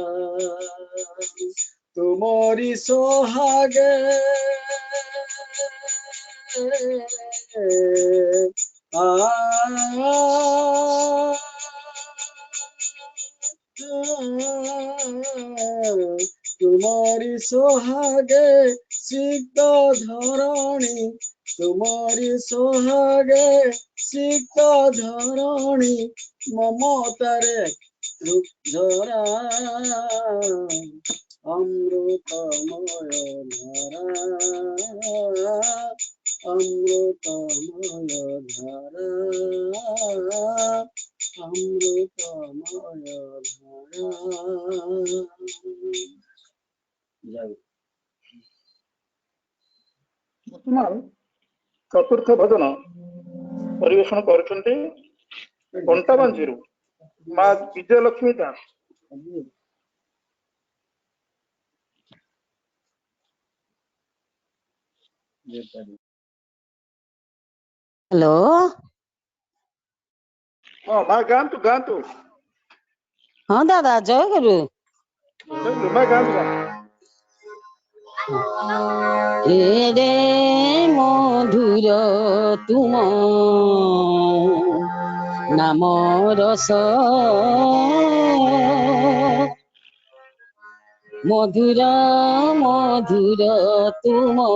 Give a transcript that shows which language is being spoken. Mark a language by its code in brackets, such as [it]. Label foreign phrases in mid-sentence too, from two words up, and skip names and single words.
[bn] তুমরি সোহাগে তুমরি সোহাগে সিক্ত ধরণী তুমরি সোহাগে সিক্ত ধরণী মমতারে ঝরা অমৃতময় ধারা অমৃতময় ধারা অমৃতময় ধারা [or] ବର୍ତ୍ତମାନ ଚତୁର୍ଥ ଭଜନ ପରିବେଷଣ କରୁଛନ୍ତି କଣ୍ଟାବାଞ୍ଜିରୁ ମା ବିଜୟଲକ୍ଷ୍ମୀ ଦାସ। [en] हेलो [or] ହଁ ମା ଗାଆନ୍ତୁ ଗାଆନ୍ତୁ [hi] हाँ दादा जय गुरु [or] ମା ଗାଆନ୍ତୁ ଗାଆନ୍ତୁ। [hi] रे मधुर तुम नाम रस मधुर मधुर तुम